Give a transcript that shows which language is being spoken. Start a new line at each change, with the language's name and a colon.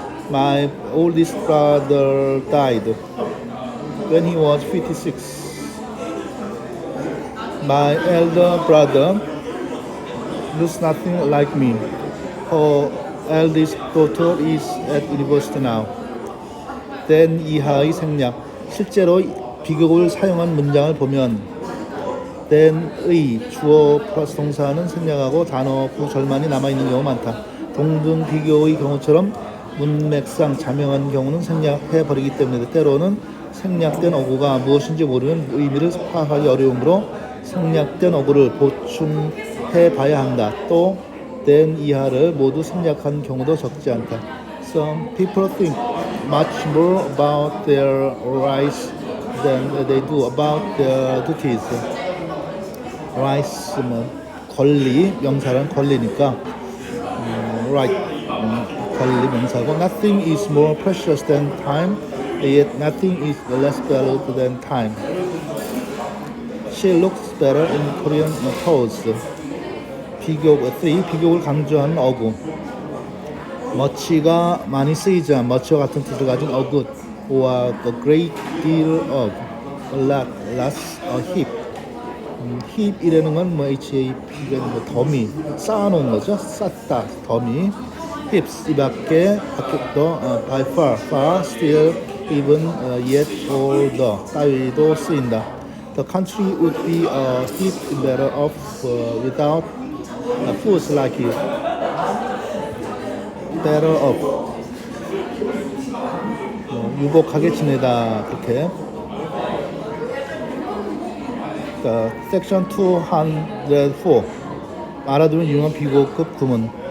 English: My oldest brother died when he was 56. My elder brother looks nothing like me. Her eldest daughter is at university now.
Korean: then 이하의 생략. 실제로 비교급을 사용한 문장을 보면 then의 주어 플러스 동사는 생략하고 단어 구절만이 남아있는 경우가 많다. 동등 비교의 경우처럼 문맥상 자명한 경우는 생략해버리기 때문에 때로는 생략된 어구가 무엇인지 모르면 의미를 파악하기 어려우므로 생략된 어구를 보충해봐야 한다. 또 then 이하를 모두 생략한 경우도 적지 않다.
English: Some people think much more about their rights than they do about their duties. rights
Korean: 뭐 권리, 명사란 권리니까
English: right
Korean: 권리 명사고
English: nothing is more precious than time, yet nothing is less valuable than time. She looks better in Korean clothes.
Korean: 비교급 3. 비교급을 강조하는 어구. much가 많이 쓰이지만 much와 같은 뜻을 가진 어구 or a great deal of, a lot, lots, a heap. heap이라는 건 뭐 HAP가 뭐 더미 쌓아놓은 거죠. 쌓다 더미. heaps 이 밖에 더 by far, far, still, even, yet, all the 따위도 쓰인다.
English: The country would be a heap better off without fools like you.
Korean: better off 유복하게 지내다 그렇게. 섹션 204 알아두면 유용한 비교급 구문.